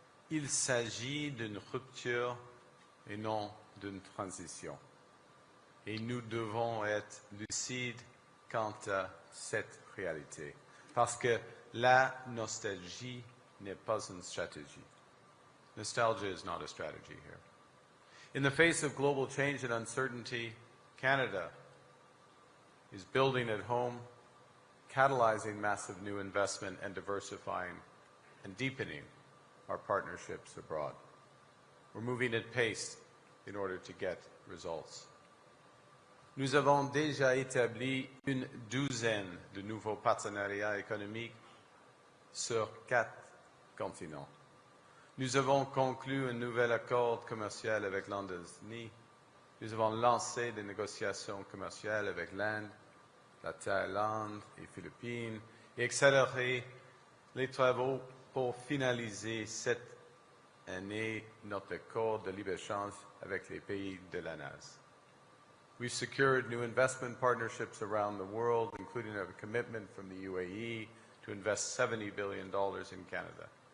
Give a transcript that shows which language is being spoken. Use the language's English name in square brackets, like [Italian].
[French] Il s'agit d'une rupture et non d'une transition. Et nous devons être lucides quant à cette réalité. Parce que la nostalgie n'est pas une stratégie. [English] Nostalgia is not a strategy here. In the face of global change and uncertainty, Canada is building at home, catalyzing massive new investment and diversifying and deepening our partnerships abroad. We're moving at pace in order to get results. [French] Nous avons déjà établi une douzaine de nouveaux partenariats économiques sur 4 continent. Nous avons conclu un nouvel accord commercial avec l'Indonésie. Nous avons lancé des négociations commerciales avec l'Inde, la Thaïlande et les Philippines et accéléré les travaux pour finaliser cette année notre accord de libre-échange avec les pays de la NAS. [English] We've secured new investment partnerships around the world, including a commitment from the UAE to invest $70 billion in Canada.